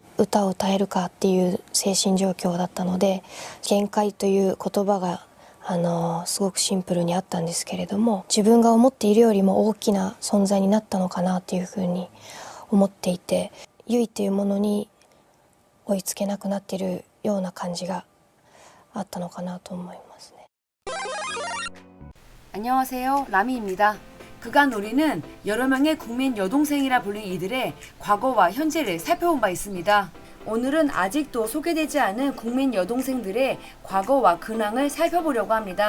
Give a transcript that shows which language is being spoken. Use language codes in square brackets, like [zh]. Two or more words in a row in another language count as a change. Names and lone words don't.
[ja] 歌を歌えるかっていう精神状況だったので、限界という言葉がすごくシンプルにあったんですけれども、自分が思っているよりも大きな存在になったのかなというふうに思っていて、ゆいというものに追いつけなくなっているような感じがあったのかなと思いますね。 [ko] 안녕하세요, 라미입니다. 그간 우리는 여러 명의 국민 여동생이라 불린 이들의 과거와 현재를 살펴본 바 있습니다. 오늘은 아직도 소개되지 않은 국민 여동생들의 과거와 근황을 살펴보려고 합니다.